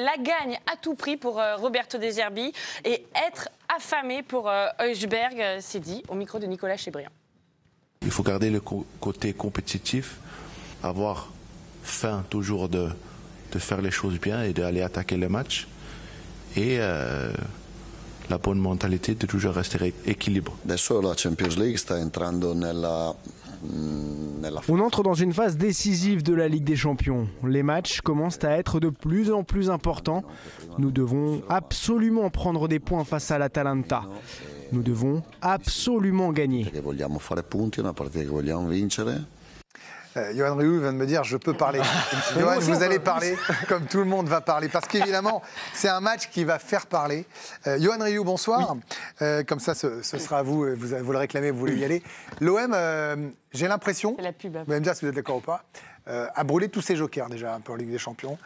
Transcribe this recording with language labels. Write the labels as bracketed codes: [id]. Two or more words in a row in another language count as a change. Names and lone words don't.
[fr] La gagne à tout prix pour Roberto De Zerbi et être affamé pour Højbjerg, c'est dit au micro de Nicolas Chebriand. Il faut garder le côté compétitif, avoir faim toujours de faire les choses bien et d'aller attaquer le match. Et la bonne mentalité de toujours rester équilibré. [it] Adesso la Champions League sta entrando nella [fr] On entre dans une phase décisive de la Ligue des Champions. Les matchs commencent à être de plus en plus importants. Nous devons absolument prendre des points face à l'Atalanta. Nous devons absolument gagner. [it] Vogliamo fare punti, una partita che vogliamo vincere. [fr] Yoann Rioux vient de me dire je peux parler. Yoann, vous allez parler comme tout le monde va parler. Parce qu'évidemment, c'est un match qui va faire parler. Yoann Rioux, bonsoir. Oui. Comme ça, ce sera à vous. Vous le réclamez, vous voulez y aller. L'OM, j'ai l'impression, vous allez me dire si vous êtes d'accord ou pas, a brûlé tous ses jokers déjà un peu en Ligue des Champions.